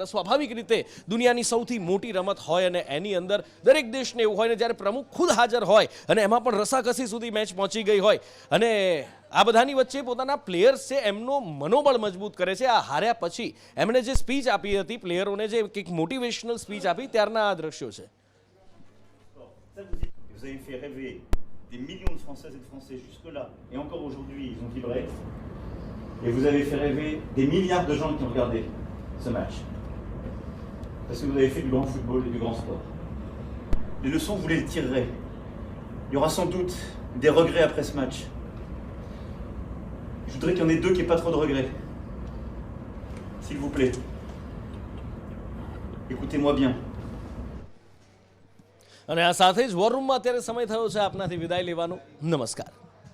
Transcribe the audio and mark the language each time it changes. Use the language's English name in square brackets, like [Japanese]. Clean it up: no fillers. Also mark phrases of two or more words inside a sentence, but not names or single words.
[Gujarati] સ્વાભાવિક રીતે દુનિયાની સૌથી મોટી રમત હોય અને એની અંદર દરેક દેશને એવું હોય ને જ્યારે પ્રમુખ ખુદ હાજર હોય અને એમાં પણ રસાકસી સુધી મેચ પહોંચી ગઈ હોય અને આ બધાની વચ્ચે પોતાના પ્લેયર્સ છે એમનો મનોબળ મજબૂત કરે છે. આ હાર્યા પછી એમણે જે સ્પીચ આપી હતી પ્લેયરોને, જે એક મોટિવેશનલ સ્પીચ આપી, ત્યારના આ દ્રશ્યો છે. [French] Vous avez fait rêver des millions de Françaises et de Français jusque-là, et encore aujourd'hui, ils ont vibré. Et vous avez fait rêver des milliards de gens qui ont regardé ce match. Parce que vous avez fait du grand football et du grand sport. Les leçons, vous les tirerez. Il y aura sans doute des regrets après ce match. Je voudrais qu'il y en ait deux, qu'il n'y ait pas trop de regrets. S'il vous plaît. Écoutez-moi bien. [Gujarati] અને આ સાથે જ વોર રૂમમાં અત્યારે સમય થયો છે આપનાથી વિદાય લેવાનો. નમસ્કાર.